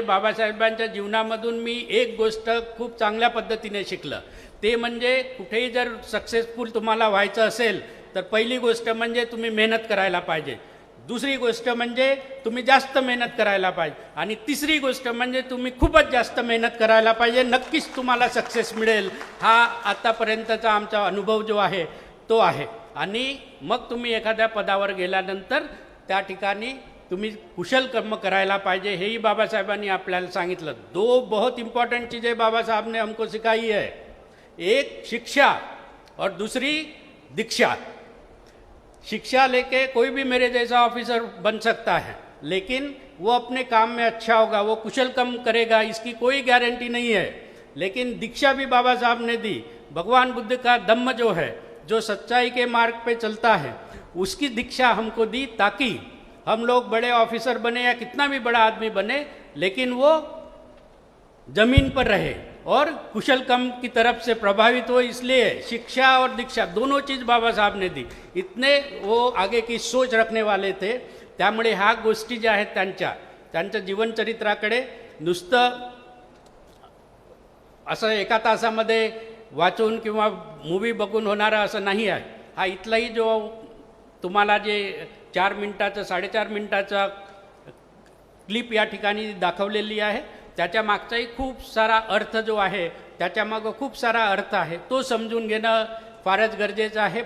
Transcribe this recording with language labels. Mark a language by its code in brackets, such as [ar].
[mr] बाबासाहेबांच्या जीवनामधून मी एक गोष्ट खूप चांगल्या पद्धतीने शिकलं, ते म्हणजे कुठेही जर सक्सेसफुल तुम्हाला व्हायचं असेल तर पहिली गोष्ट म्हणजे तुम्ही मेहनत करायला पाहिजे, दुसरी गोष्ट म्हणजे तुम्ही जास्त मेहनत करायला पाहिजे आणि तिसरी गोष्ट म्हणजे तुम्ही खूपच जास्त मेहनत करायला पाहिजे, नक्कीच तुम्हाला सक्सेस मिळेल। हा आतापर्यंतचा आमचा अनुभव जो आहे तो आहे। आणि मग तुम्ही एखाद्या पदावर गेल्यानंतर त्या ठिकाणी तुम्ही कुशल कर्म करायला पाहिजे, हेही बाबासाहेबांनी आपल्याला सांगितलं। [hi] दो बहुत इम्पॉर्टेंट चीज़ें बाबा साहब ने हमको सिखाई है, एक शिक्षा और दूसरी दीक्षा। शिक्षा लेके कोई भी मेरे जैसा ऑफिसर बन सकता है, लेकिन वो अपने काम में अच्छा होगा, वो कुशल कर्म करेगा, इसकी कोई गारंटी नहीं है। लेकिन दीक्षा भी बाबा साहब ने दी। भगवान बुद्ध का धम्म जो है, जो सच्चाई के मार्ग पे चलता है, उसकी दीक्षा हमको दी ताकि हम लोग बड़े ऑफिसर बने या कितना भी बड़ा आदमी बने, लेकिन वो जमीन पर रहे और कुशल कर्म की तरफ से प्रभावित हो। इसलिए शिक्षा और दीक्षा दोनों चीज़ बाबा साहब ने दी। इतने वो आगे की सोच रखने वाले थे, [mr] त्यामुळे ह्या गोष्टी ज्या आहेत त्यांच्या जीवनचरित्राकडे नुसतं असं एका तासामध्ये वाचून किंवा मूवी बघून होणारा असं नाही आहे। हा इथलाही जो तुम्हाला जे 4 मिनिटाचं 4.5 मिनिटाचा क्लिप या ठिकाणी दाखवलेली आहे त्याच्या मागचाही खूप सारा अर्थ जो आहे, त्याच्यामागं खूप सारा अर्थ आहे, तो समजून घेणं फारच गरजेचं आहे।